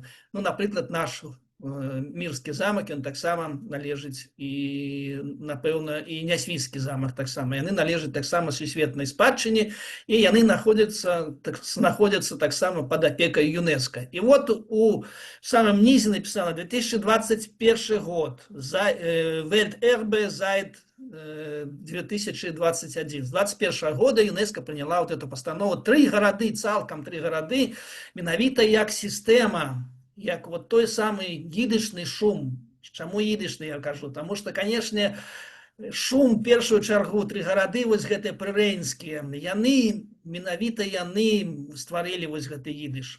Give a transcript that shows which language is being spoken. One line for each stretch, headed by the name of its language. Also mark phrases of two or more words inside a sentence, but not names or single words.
Belarusian: Ну, напрыклад, наш Мірскі замак, ён таксама належыць, і, напэўна, і Нясвіцкі замак таксама. Яны належаць таксама сусветнай спадчыне, і яны знаходзяцца таксама пад апекай ЮНЕСКО. І вот у самым нізе напісана 2021 год,
German: Welterbe Seit
Belarusian: 2021.
Russian: С 2021 года ЮНЕСКО приняла вот эту постанову.
Belarusian: 3 гарады, цалкам 3 гарады, менавіта як сістэма, як вот той самый ідышны шум. Чаму ідышны, я кажу? Таму што, канешне, шум, першую чаргу, 3 гарады, вось гэтыя прырэйнскія, менавіта яны стварылі вось гэты ідыш.